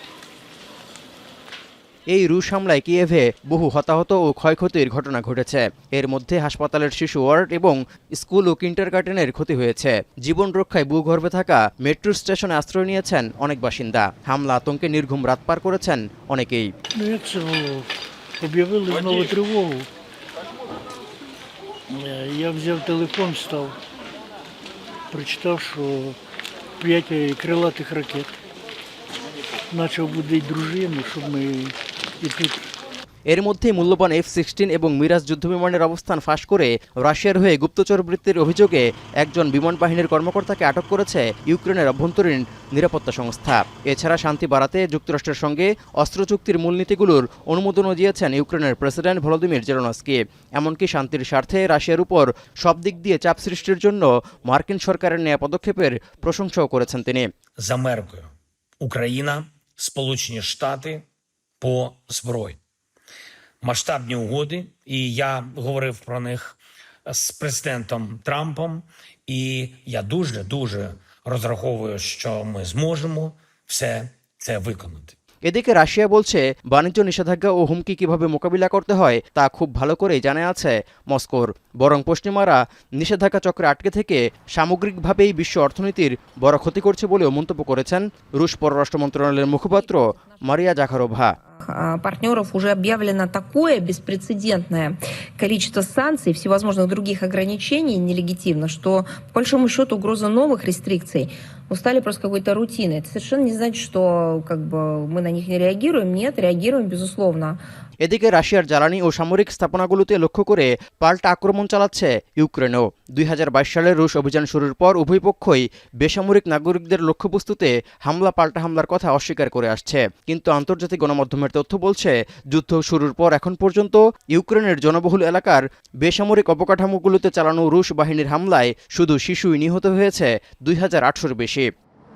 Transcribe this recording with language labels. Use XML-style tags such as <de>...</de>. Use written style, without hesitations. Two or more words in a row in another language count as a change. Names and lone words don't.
<bn>এই রুশ হামলায় কিয়েভে বহু হতাহত ও ক্ষয়ক্ষতির ঘটনা ঘটেছে। এর মধ্যে হাসপাতালের শিশু ওয়ার্ড এবং স্কুল ও কিন্ডারগার্টেনের ক্ষতি হয়েছে। জীবন রক্ষায় ভূগর্ভে থাকা</bn> <en>metro station</en> <bn>আশ্রয় নিয়েছেন অনেক বাসিন্দা। হামলা আতঙ্কে নির্ঘুম রাত পার করেছেন অনেকেই।</bn> <uk>Я взяв телефон, став, прочитав, що 5 крилатих ракет. Почав будити дружину, щоб ми і тут.</uk> <bn>এর মধ্যে মূল্যবান F-16 এবং মিরাজ যুদ্ধবিমানের অবস্থান ফাঁস করে রাশিয়ার হয়ে গুপ্তচর বৃত্তির অভিযোগে একজন বিমান বাহিনীর কর্মকর্তাকে আটক করেছে ইউক্রেনের অভ্যন্তরীণ নিরাপত্তা সংস্থা। এছাড়া শান্তি বাড়াতে যুক্তরাষ্ট্রের সঙ্গে অস্ত্র চুক্তির মূলনীতিগুলোর অনুমোদনও দিয়েছেন ইউক্রেনের প্রেসিডেন্ট ভলোদিমির জেলেনস্কি। এমনকি শান্তির স্বার্থে রাশিয়ার উপর সব দিক দিয়ে চাপ সৃষ্টির জন্য মার্কিন সরকারের নেওয়া পদক্ষেপের প্রশংসাও করেছেন তিনি।</bn> <uk>З Америкою Україна, Сполучені Штати по зброї. Масштабні угоди, і я говорив про них з президентом Трампом, і я дуже розраховую, що ми зможемо все це виконати.</uk> <bn>এদিকে রাশিয়া বলছে বাণিজ্য নিষেধাজ্ঞা ও হুমকি কিভাবে মোকাবিলা করতে হয় তা খুব ভালো করেই জানা আছে মস্কোর। বরং পশ্চিমারা নিষেধাজ্ঞা চক্রে আটকে থেকে সামগ্রিকভাবেই বিশ্ব অর্থনীতির বড় ক্ষতি করছে বলেও মন্তব্য করেছেন রুশ পররাষ্ট্র মন্ত্রণালয়ের মুখপাত্র মারিয়া জাখারোভা।</bn> <ru>Партнеров уже объявлено такое беспрецедентное количество санкций и всевозможных других ограничений нелегитимных, что, по большому счету, угроза новых рестрикций стали просто какой-то рутиной. Это совершенно не значит, что мы на них не реагируем. Нет, реагируем, безусловно.</ru> <bn>এদিকে রাশিয়ার জ্বালানি ও সামরিক স্থাপনাগুলোতে লক্ষ্য করে পাল্টা আক্রমণ চালাচ্ছে ইউক্রেনও। 2022 সালের রুশ অভিযান শুরুর পর উভয় পক্ষই বেসামরিক নাগরিকদের লক্ষ্যবস্তুতে পাল্টা হামলার কথা অস্বীকার করে আসছে। কিন্তু আন্তর্জাতিক গণমাধ্যমের তথ্য বলছে যুদ্ধ শুরুর পর এখন পর্যন্ত ইউক্রেনের জনবহুল এলাকার বেসামরিক অবকাঠামোগুলোতে চালানো রুশ বাহিনীর হামলায় শুধু শিশুই নিহত হয়েছে 2800-র বেশি।</bn>